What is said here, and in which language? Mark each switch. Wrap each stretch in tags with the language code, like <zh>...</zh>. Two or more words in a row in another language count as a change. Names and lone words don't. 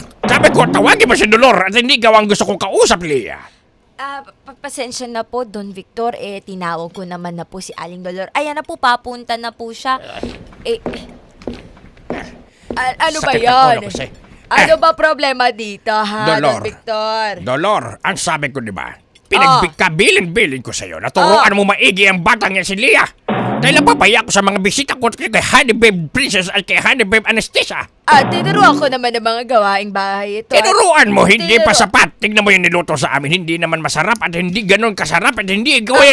<tl>Sabi ko, tawagin mo si Dolor at hindi gawang gusto kong kausap, Leia. Pasensya na po, Don Victor. Tinawag ko naman na po si Aling Dolor. Ayan na po, papunta na po siya. Ano ba Sakit ng yan? ulo ko, say. Ano ba problema dito, ha, Dolor. Don Victor? Dolor, ang sabi ko, di ba? Kabilin-bilin ko sa'yo. Naturuan mo maigi ang batang yan si Leia. Dahil napapaya ko sa mga bisita ko kay Honey Babe Princess at kay Honey Babe Anastasia. Tinuruan ko naman ng mga gawaing bahay ito. Tinuruan mo, hindi pa Tinuro- sapat. Tingnan mo yung niluto sa amin. Hindi naman masarap at hindi ganun kasarap at hindi gawin.</tl>